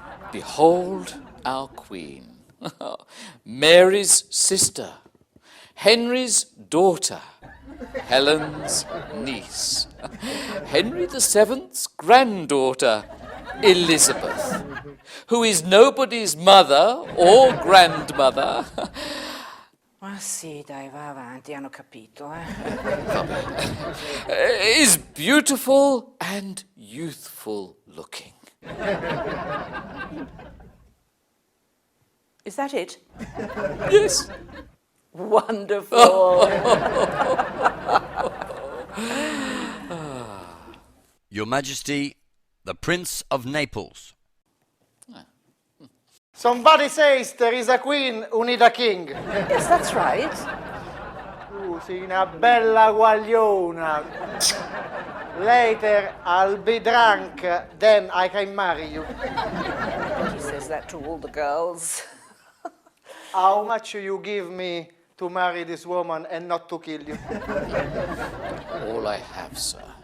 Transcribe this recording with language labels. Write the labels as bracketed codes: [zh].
[en] Behold our Queen, Mary's sister, Henry's daughter, Helen's niece, Henry VII's granddaughter, Elizabeth, who is nobody's mother or grandmother. [it] Ma sì, dai, va avanti, hanno capito, [en] Is beautiful and youthful looking. Is that it? Yes. Wonderful. Your Majesty, the Prince of Naples. Somebody says there is a queen who need a king. Yes, that's right. [it] Tu sei una bella guagliona. [en] Later I'll be drunk, then I can marry you. He says that to all the girls. How much you give me to marry this woman and not to kill you? All I have, sir.